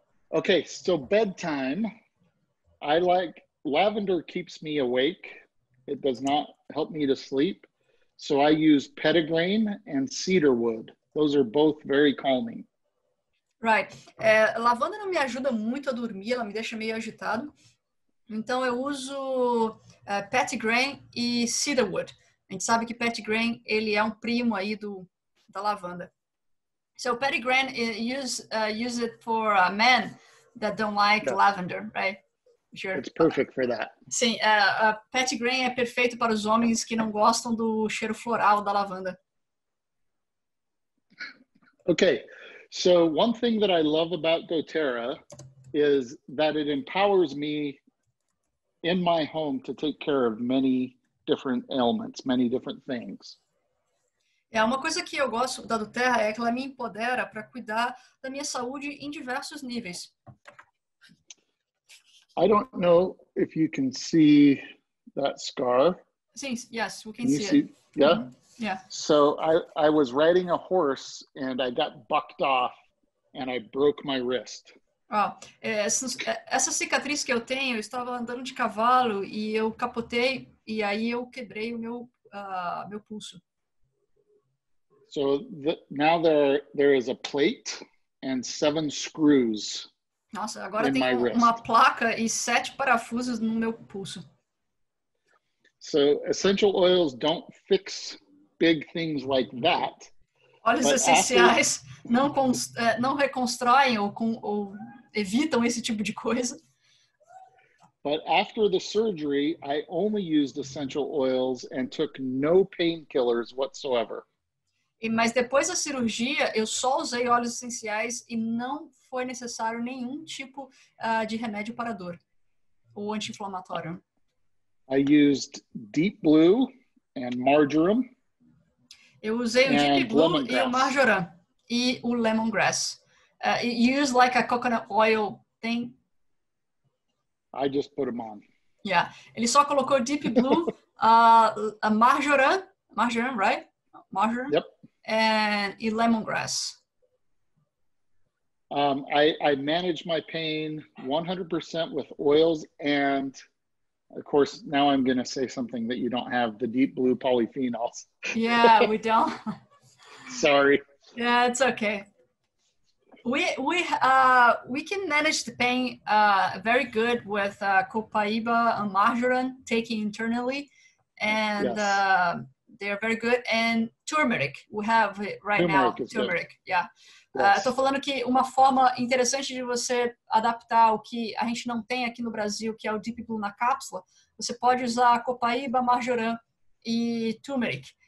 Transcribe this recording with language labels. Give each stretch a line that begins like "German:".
English: Okay, so bedtime. I like lavender, keeps me awake. It does not help me to sleep. So I use petitgrain and cedarwood. Those are both very calming. Right.
Portuguese: Lavanda não me ajuda muito a dormir, ela me deixa meio agitado. Então eu uso Petitgrain e cedarwood. A gente sabe que petitgrain ele é um primo aí da lavanda.
English: So petitgrain use it for men that don't like lavender, right? Sure. It's perfect for that.
Portuguese: Sim, petitgrain é perfeito para os homens que não gostam do cheiro floral da lavanda.
English: Okay, so one thing that I love about doTERRA is that it empowers me in my home to take care of many different ailments, many different things.
Portuguese: Uma coisa que eu gosto da doTERRA é que ela me empodera para cuidar da minha saúde em diversos níveis.
English: I don't know if you can see that scar.
Portuguese: Sim,
English: yes, we can see it. Yeah? Mm-hmm. Yeah. So I was riding a horse and I got bucked off and I broke my wrist.
Portuguese: Essa cicatriz que eu tenho, eu estava andando de cavalo e eu capotei e aí eu quebrei o meu pulso.
English: So now there is a plate and 7 screws.
Portuguese: Nossa, agora tem uma placa e 7 parafusos no meu pulso.
English: So essential oils don't fix big things like that.
Portuguese: Óleos essenciais não reconstroem ou evitam esse tipo de coisa.
English: But after the surgery, I only used essential oils and took no painkillers whatsoever.
Portuguese: Mas depois da cirurgia, eu só usei óleos essenciais e não foi necessário nenhum tipo de remédio para dor ou anti-inflamatório.
English: I used Deep Blue and Marjoram.
Portuguese: Eu usei o Deep Blue e o Marjoram e o Lemongrass.
English: You use like a coconut oil thing? I just put them on. Yeah.
Portuguese: Ele só colocou Deep Blue, a Marjoram,
English: right? Marjoram. Yep.
Portuguese: E lemongrass.
English: I manage my pain 100% with oils, and of course, now I'm going to say something that you don't have, the Deep Blue polyphenols. Yeah, we don't. Sorry. Yeah, it's okay. We can manage the pain very good with copaiba and marjoram taken internally, and they're very good. And turmeric, we have it right now. Turmeric, yeah.
Portuguese: Estou falando que uma forma interessante de você adaptar o que a gente não tem aqui no Brasil, que é o Deep Blue na cápsula, você pode usar copaíba, marjoram e turmeric.